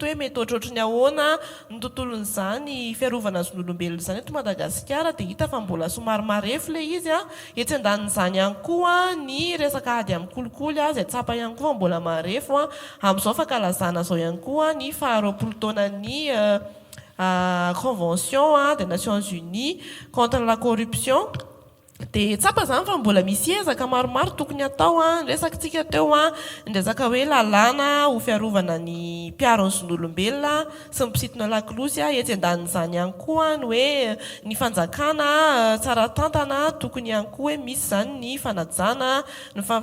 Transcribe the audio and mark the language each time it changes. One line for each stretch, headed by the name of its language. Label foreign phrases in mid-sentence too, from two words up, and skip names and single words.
Malagasy: hoe mety ohatrohatry ny ahoana ny tontolon'izany fiarovana zon'olombelona izany eto Madagasikara dia hita fa mbola somary marefo ilay izy etsy andanin'izany ihany koa ny resaka ady amin'ny kolikoly izay tsapa ihany koa fa mbola marefo amin'izao fankalazana izao ihany koa ny faharoapolo taonan'ny convention des Nations Unies contre la corruption. Dia tsapa izany fa mbola misy ezaka maromaro tokony atao resakitsika teo ny resaka hoe lalàna ho fiarovana ny mpiaro ny zon'olombelona sy ny mpisintona laklosy etsy andanin'izany ihany koa ny hoe ny fanjakana tsara tantana tokony ihany koa hoe misy izany ny fanajana ny